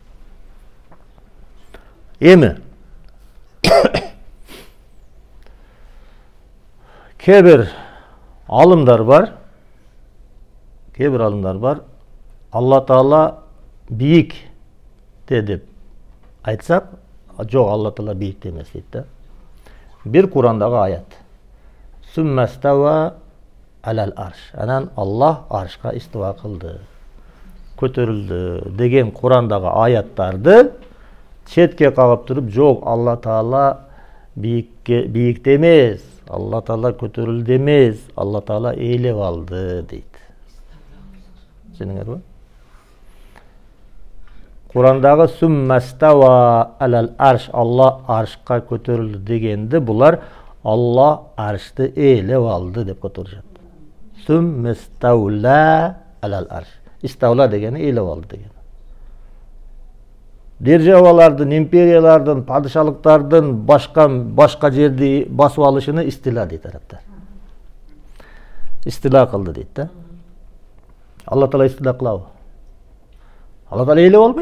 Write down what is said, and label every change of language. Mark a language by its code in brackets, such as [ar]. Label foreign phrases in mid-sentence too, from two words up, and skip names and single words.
[ky] Эми кээ бир алымдар бар. Алла Таала бийик деп айтсак, жок, Алла Таала бийик эмес дейт да. Bir Kur'andагы аят. [ar] ثم استوى على العرش. [ky] Анан Аллах аршка истива кылды, көтөрүлдү деген Kur'андагы аяттарды четке кагып туруп, жок, Алла Таала бийикте эмес, Алла Таала көтөрүлдү эмес, Алла Таала ээлеп алды дейт. Түсүнүңөрбү? Kur'andагы [ar] ثم استوى على العرش, [ky] Алла аршка көтөрүлдү дегенде булар Алла аршты ээлеп алды деп көтөрүшөт. [ar] ثم استوى على العرش. [ky] Истаула дегени ээлеп алды деген. Державалардын, империялардын, падышалыктардын башка жерди басып алышыны истила дейт арабтар. Истила кылды дейт да. Алла Таала истила кылабы? Алла Таала ээлеп албайт.